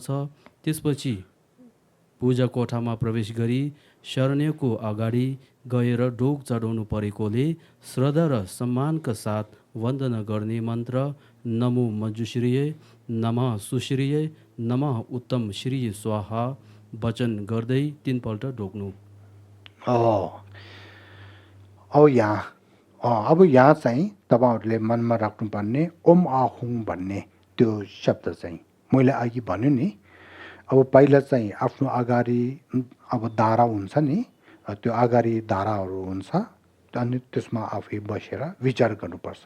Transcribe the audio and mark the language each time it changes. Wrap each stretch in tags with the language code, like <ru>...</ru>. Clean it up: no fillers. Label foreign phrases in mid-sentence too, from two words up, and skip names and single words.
<ne>त्यसपछि पूजा कोठामा प्रवेश गरी शरण्यको अगाडि गएर ढोग चढाउनु परेकोले श्रद्धा र सम्मानका साथ वन्दना गर्ने मन्त्र</ne> <sa>नमो मञ्जुश्रीय नमः सुश्रीय नमः उत्तम श्री स्वाहा</sa> <ne>वचन गर्दै 3 पल्ट ढोग्नु। अब यहाँ चाहिँ तपाईहरुले मनमा राख्नुपर्ने</ne> <sa>ओम आहुङ</sa> <ne>भन्ने त्यो शब्द चाहिँ मैले अघि भन्यो नि। अब पहिला चाहिँ आफ्नो अगाडि अब धारा हुन्छ नि, त्यो अगाडि धाराहरू हुन्छ, अनि त्यसमा आफै बसेर विचार गर्नुपर्छ।</ne>